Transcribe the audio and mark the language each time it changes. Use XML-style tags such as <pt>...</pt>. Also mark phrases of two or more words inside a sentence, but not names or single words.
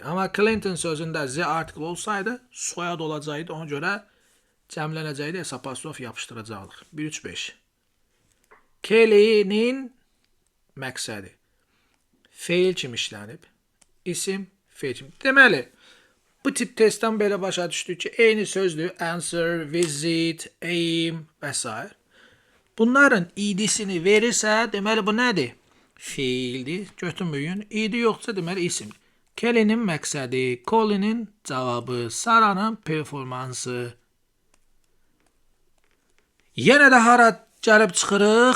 <az>Amma Clinton sözündə z artikl olsaydı, soyad olacaqdı, ona görə cəmlənəcəkdi, s apostrof yapışdıracaqdıq. 1, 3, 5. Kelly'nin məqsədi. Feil kimi işlənib. İsim, feil kimi. Deməli, bu tip testdən belə başa düşdük ki, eyni sözdür.</az> <en>Answer, visit, aim və s.</en> <az>Bunların idisini verirsə, deməli bu nədir? Feildir, götürməyin. İdi yoxsa deməli isim. Kelly'nin məqsədi, Colin'in cavabı, Sara'nın performansı. Yenə də hara gəlib çıxırıq?</az>